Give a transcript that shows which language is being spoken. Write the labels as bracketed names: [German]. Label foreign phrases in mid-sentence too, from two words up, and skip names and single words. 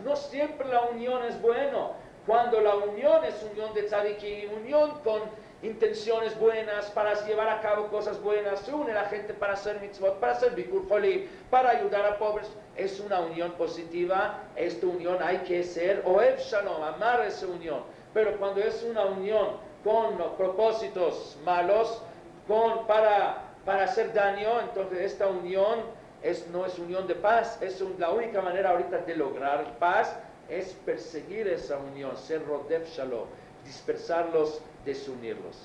[Spanish] No siempre la unión es bueno. Cuando la unión es unión de tzadikim, unión con intenciones buenas, para llevar a cabo cosas buenas, se une la gente para hacer mitzvot, para hacer [Hebrew] ביקור חולים, [Spanish] para ayudar a pobres, es una unión positiva. Esta unión hay que ser [Hebrew] אוהב שלום, [Spanish] amar esa unión. Pero cuando es una unión con propósitos malos, para hacer daño, entonces esta unión no es unión de paz. La única manera ahorita de lograr paz es perseguir esa unión, ser [Hebrew] רודף שלום, [Spanish] dispersarlos, desunirlos.